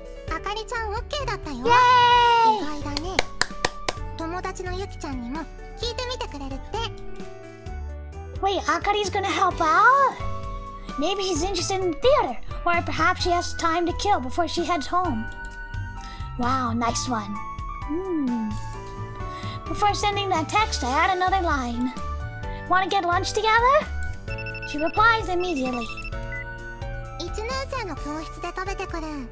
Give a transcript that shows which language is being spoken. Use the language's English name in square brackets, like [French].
[Japanese] あかりちゃん OK だったよ。 [English] Yay! [Japanese] 意外だね。友達のゆきちゃんにも聞いてみてくれるって。 [English] Wait, Akari's gonna help out? Maybe she's interested in theater, or perhaps she has time to kill before she heads home. Wow, nice one. Before sending that text, I add another line. Want to get lunch together? She replies immediately. [Japanese] 1年生の教室で食べてくる。